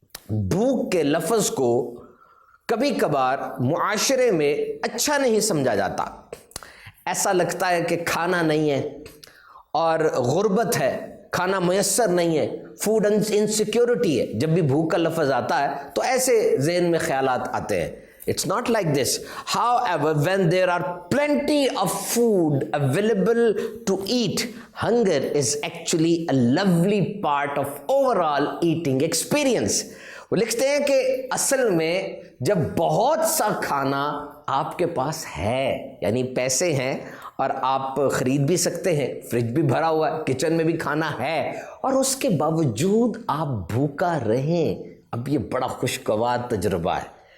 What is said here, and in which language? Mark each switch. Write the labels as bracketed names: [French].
[Urdu] بھوک کے لفظ کو کبھی کبھار معاشرے میں اچھا نہیں سمجھا جاتا. ایسا لگتا ہے کہ کھانا نہیں ہے اور غربت ہے، کھانا میسر نہیں ہے، فوڈ انسیکیورٹی ہے. جب بھی بھوک کا لفظ آتا ہے تو ایسے ذہن میں خیالات آتے ہیں. [English] It's not like this. However, when there are plenty of food available to eat, hunger is actually a lovely part of overall eating experience. [Urdu] وہ لکھتے ہیں کہ اصل میں جب بہت سا کھانا آپ کے پاس ہے، یعنی پیسے ہیں اور آپ خرید بھی سکتے ہیں، فریج بھی بھرا ہوا ہے، کچن میں بھی کھانا ہے، اور اس کے باوجود آپ بھوکا رہیں، اب یہ بڑا خوشگوار تجربہ ہے.